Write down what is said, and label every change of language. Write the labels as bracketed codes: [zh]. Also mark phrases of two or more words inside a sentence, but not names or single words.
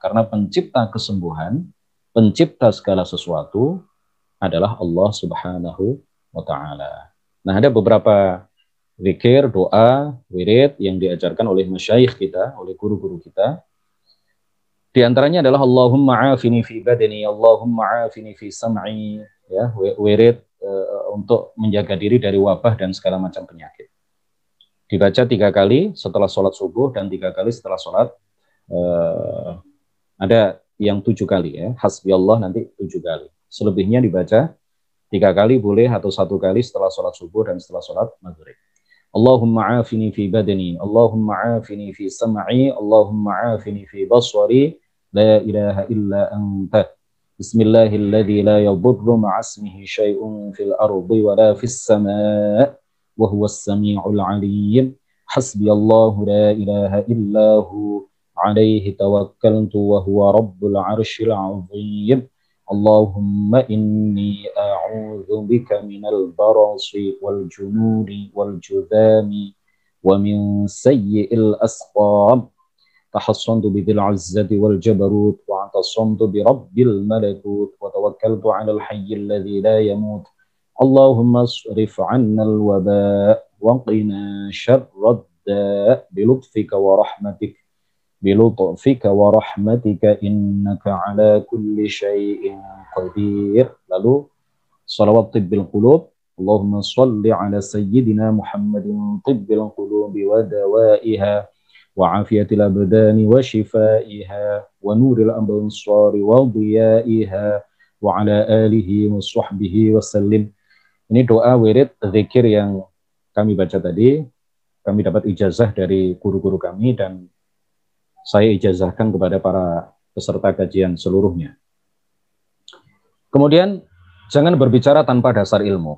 [id] Karena pencipta kesembuhan, pencipta segala sesuatu adalah Allah [ar] سبحانه وتعالى. [id] Nah, ada beberapa zikir, doa, wirid yang diajarkan oleh masyayikh kita, oleh guru-guru kita. Di antaranya adalah [ar] اللهم عافني في بدني، اللهم عافني في سمعي, [id] ya, wirid untuk menjaga diri dari wabah dan segala macam penyakit. Dibaca 3 kali setelah sholat subuh dan 3 kali setelah sholat, ada yang 7 kali, ya, [ar] حسبي الله [id] nanti 7 kali. Selebihnya dibaca 3 kali boleh, atau 1 kali setelah sholat subuh dan setelah sholat maghrib. [ar] اللهم عافني في بدني، اللهم عافني في سمعي، اللهم عافني في بصري، لا إله إلا أنت. بسم الله الذي لا يضر مع اسمه شيء في الأرض ولا في السماء وهو السميع العليم. حسبي الله لا إله إلا هو عليه توكلت وهو رب العرش العظيم. اللهم إني أعوذ بك من البرص والجنون والجذام ومن سيئ الأسقام. تحصنت بذي العزة والجبروت واعتصمت برب الملكوت وتوكلت على الحي الذي لا يموت. اللهم اصرف عنا الوباء وقنا شر الداء بلطفك ورحمتك. بلطفك ورحمتك إنك على كل شيء قدير. [id] Lalu salawat [ar] طب القلوب، اللهم صل على سيدنا محمد طب القلوب ودوائها وعافية الأبدان وشفائها ونور الأبصار وضيائها وعلى آله وصحبه وسلم. [id] Ini doa wirid zikir yang kami baca tadi. Kami dapat ijazah dari guru-guru kami dan saya ijazahkan kepada para peserta kajian seluruhnya. Kemudian jangan berbicara tanpa dasar ilmu.